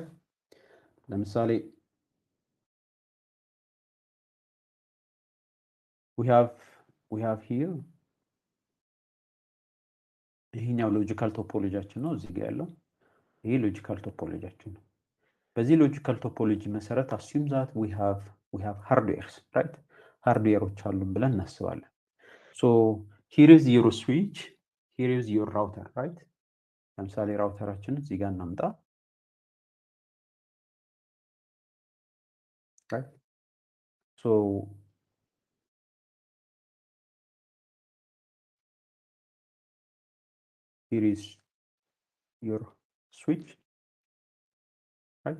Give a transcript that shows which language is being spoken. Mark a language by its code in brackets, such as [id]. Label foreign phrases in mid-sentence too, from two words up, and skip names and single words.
[am] ለምሳሌ [en] we have here [am] ይሄኛው ሎጂካል ቶፖሎጂያችን ነው እዚህ ጋር ያለው ይሄ ሎጂካል ቶፖሎጂያችን ነው በዚህ [en] logical topology [am] መሰረት [en] assume that we have hardwares, right? [am] ሃርድዌሮች አሉን ብለን እናስባለን [en] so here is your switch, here is your router, right? [am] ለምሳሌ ራውተራችን እዚህ ጋር እናምጣ right? [en] So here is your switch, right?